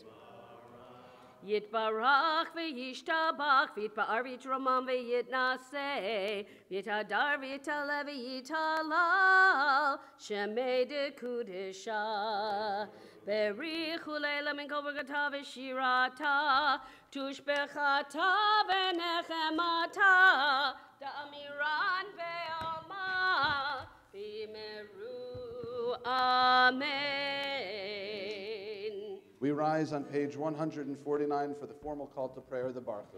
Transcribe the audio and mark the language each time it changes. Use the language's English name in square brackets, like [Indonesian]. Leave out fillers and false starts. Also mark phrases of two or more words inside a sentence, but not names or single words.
[Aramaic] Yitbarach v'yishtabach v'yitba'ar v'yitramam v'yitnaseh v'yitadar v'yitaleh v'yitalal shemei dekudesha berichu leila min kol v'gata v'shirata tushbechata v'nechemata da'amiran ve'alma v'imeru amen. [English] We rise on page 149 for the formal call to prayer, the Baruch.